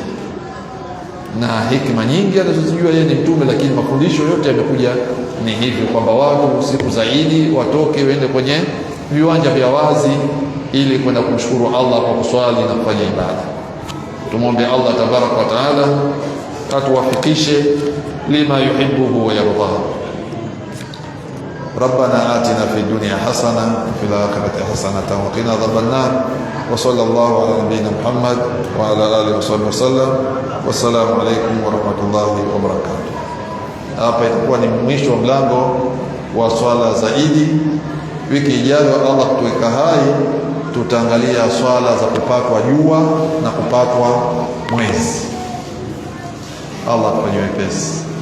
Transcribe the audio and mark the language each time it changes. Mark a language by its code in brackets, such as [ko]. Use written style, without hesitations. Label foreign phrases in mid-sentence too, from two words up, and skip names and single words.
[sw] Na hikima nyingi anazozijua yeye ni mtume, lakini mafundisho yote yamekuja ni hivyo, kwamba watu siku zaidi watoke waende kwenye viwanja vya wazi ili kwenda kumshukuru Allah kwa kuswali na kufanya ibada. Tumwombe Allah [ar] تبارك وتعالى [sw] atuwafikishe [ar] لما يحبه ويرضاه. ربنا آتنا في الدنيا حسنة وفي الآخرة حسنة وقنا عذاب النار وصلى الله على نبينا محمد وعلى آله وصحبه وسلم والسلام عليكم ورحمة الله وبركاته. [sw] Hapa itakuwa ni mwisho wa mlango wa swala za Idi. Wiki ijayo Allah kutuweka hai, tutaangalia swala za kupatwa jua na kupatwa mwezi. Allah atufanyie wepesi.